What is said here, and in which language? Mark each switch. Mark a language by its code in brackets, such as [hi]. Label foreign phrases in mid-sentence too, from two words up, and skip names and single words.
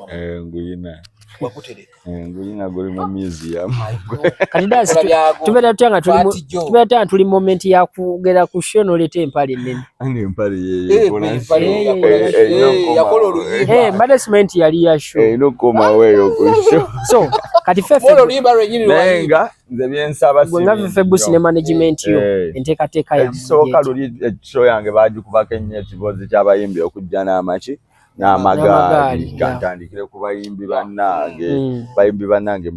[lg] nguyina wakutereka nguyina goli mu museum kati dasi tubeera tuli moment ya kugera ku show noleta empale nene ane empale ye yakola oluyimba management yali ya show no koma weyo ku show so kati fefe oluyimba lwenyini nenga nze byensaba nga fefe busi ne management yo enteekateeka ya soka luli show yange bagikubako ennyo ekibozi ky'abayimbi okujja n'amaki n'amagaali gantandikire ku bayimbi bannange